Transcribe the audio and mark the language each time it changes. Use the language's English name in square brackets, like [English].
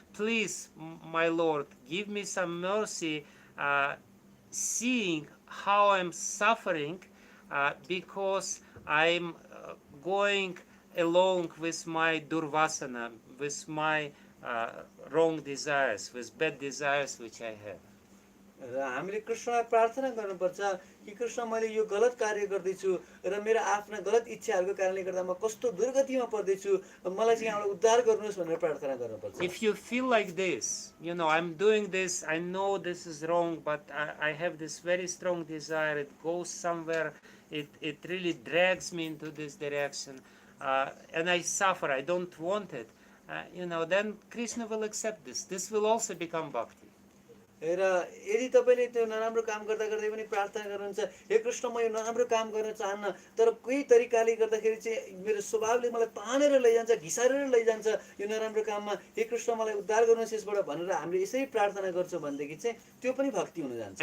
[English] Please, my Lord, give me some mercy, seeing how I'm suffering because I'm going along with my durvasana, with my wrong desires, with bad desires which I have. [Nepali] र हामीले कृष्णलाई प्रार्थना गर्नुपर्छ कि कृष्ण, मैले यो गलत कार्य गर्दैछु र मेरो आफ्ना गलत इच्छाहरूको कारणले गर्दा म कस्तो दुर्गतिमा पर्दैछु, मलाई चाहिँ यहाँबाट उद्धार गर्नुहोस् भनेर प्रार्थना गर्नुपर्छ। [English] If you feel like this, I'm doing this, I know this is wrong, but I have this very strong desire, it goes somewhere, it really drags me into this direction, and I suffer, I don't want it, then Krishna will accept this. This will also become bhakti. [Nepali] र यदि तपाईँले त्यो नराम्रो काम गर्दा गर्दै पनि प्रार्थना गर्नुहुन्छ, हे कृष्ण, म यो नराम्रो काम गर्न चाहन्न, तर कोही तरिकाले गर्दाखेरि चाहिँ मेरो स्वभावले मलाई तानेर लैजान्छ, घिसारेर लैजान्छ यो नराम्रो काममा, हे कृष्ण, मलाई उद्धार गर्नुहोस् यसबाट भनेर हामीले यसरी प्रार्थना गर्छौँ भनेदेखि चाहिँ त्यो पनि भक्ति हुन जान्छ।